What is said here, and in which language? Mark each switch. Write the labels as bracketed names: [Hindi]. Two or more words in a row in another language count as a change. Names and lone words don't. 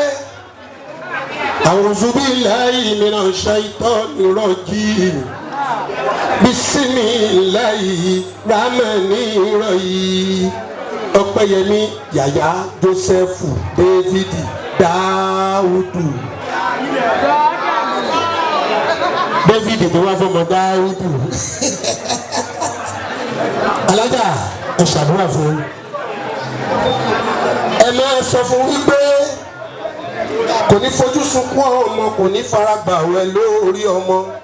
[Arabic] أعوذ بالله من الشيطان الرجيم بسم الله الرحمن الرحيم Ọpẹ́yẹmí Yàyà Joseph David Dáúdù [Yoruba] David tó wá fọmọ Dáúdù alájà ẹ ṣàdúrà fún ẹ máa sọ fún wípé kò ní fojú sunkún ọmọ kò ní faragbà wẹ lórí ọmọ